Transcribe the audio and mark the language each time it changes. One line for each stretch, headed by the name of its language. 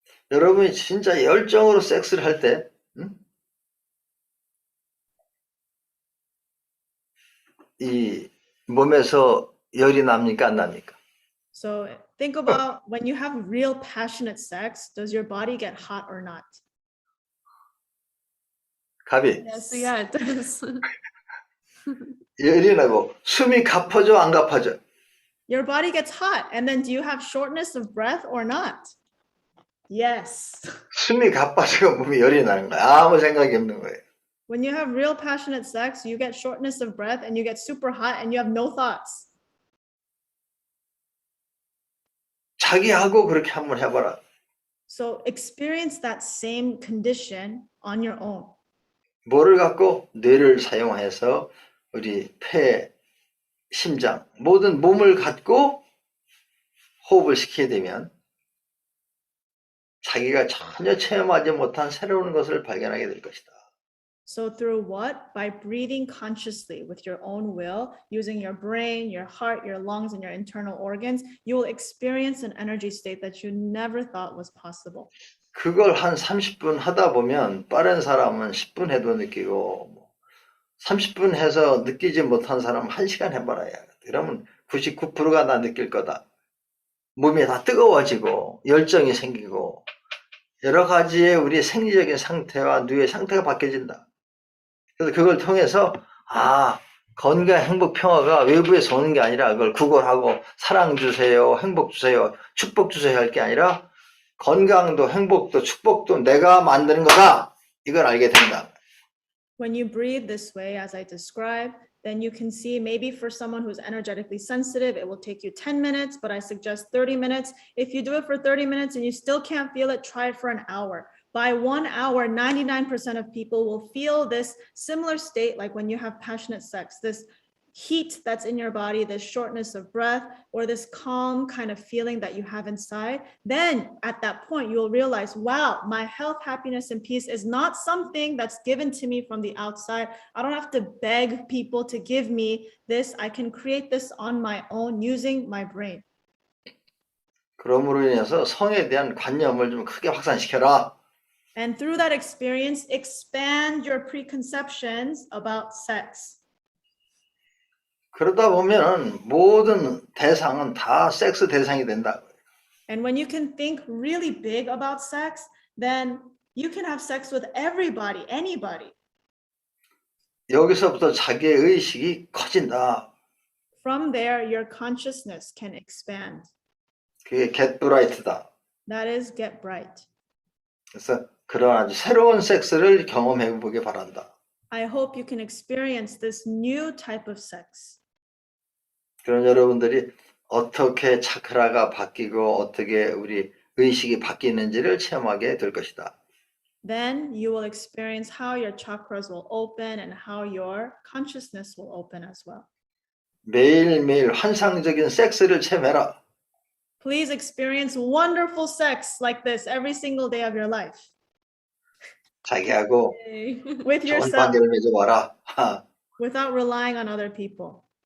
Korean: 여러분이 진짜 열정으로 섹스를 할 때, 이 몸에서 열이 납니까, 안 납니까?
English: So think about when you have real passionate sex, does your body get hot or not?
Korean: 가비.
English: Yes, yeah, it does.
Korean: 열이 나고 숨이 가빠져, 안 가빠져?
English: Your body gets hot, and then do you have shortness of breath or not? Yes.
Korean: 숨이 가빠지고 몸이 열이 나는 거야. 아무 생각이 없는 거예요.
English: When you have real passionate sex, you get shortness of breath and you get super hot and you have no thoughts.
Korean: 자기하고 그렇게 한번 해봐라.
English: So experience that same condition on your own.
Korean: 뭐를 갖고? 뇌를 사용해서 우리 폐, 심장, 모든 몸을 갖고 호흡을 시키게 되면 자기가 전혀 체험하지 못한 새로운 것을 발견하게 될 것이다.
English: So through what? By breathing consciously with your own will, using your brain, your heart, your lungs, and your internal organs, you will experience an energy state that you never thought was possible.
Korean: 그걸 한 30분 하다 보면 빠른 사람은 10분 해도 느끼고 30분 해서 느끼지 못한 사람은 1시간 해봐라야. 그러면 99%가 다 느낄 거다. 몸이 다 뜨거워지고 열정이 생기고 여러 가지의 우리 생리적인 상태와 뇌의 상태가 바뀌어진다. 그래서 그걸 통해서 건강, 행복, 평화가 외부에서 오는 게 아니라 그걸 구걸하고 사랑 주세요, 행복 주세요, 축복 주세요 할 게 아니라 건강도 행복도 축복도 내가 만드는 거다. 이걸 알게 된다.
English: When you breathe this way, as I described, then you can see maybe for someone who's energetically sensitive, it will take you 10 minutes, but I suggest 30 minutes. If you do it for 30 minutes and you still can't feel it, try it for an hour. By 1 hour, 99% of people will feel this similar state like when you have passionate sex, this heat that's in your body, this shortness of breath, or this calm kind of feeling that you have inside, then at that point, you'll realize, wow, my health, happiness, and peace is not something that's given to me from the outside. I don't have to beg people to give me this. I can create this on my own using my brain.
Korean: 그러므로 인해서 성에 대한 관념을 좀 크게 확산시켜라.
English: And through that experience, expand your preconceptions about sex.
Korean: 그러다 보면 모든 대상은 다 섹스 대상이 된다.
English: And when you can think really big about sex, then you can have sex with everybody, anybody.
Korean: 여기서부터 자기의 의식이 커진다.
English: From there, your consciousness can expand.
Korean: 그게 get bright다.
English: That is get bright.
Korean: 그래서 그런 아주 새로운 섹스를 경험해 보길 바란다.
English: I hope you can experience this new type of sex.
Korean: 그런 여러분들이 어떻게 차크라가 바뀌고 어떻게 우리 의식이 바뀌는지를 체험하게 될 것이다.
English: Then you will experience how your chakras will open and how your consciousness will open as well.
Korean: 매일매일 환상적인 섹스를 체험해라.
English: Please experience wonderful sex like this every single day of your life.
Korean: 자기하고
English: With
Korean: 좋은
English: yourself,
Korean: 관계를 맺어봐라.
English: without relying on other people.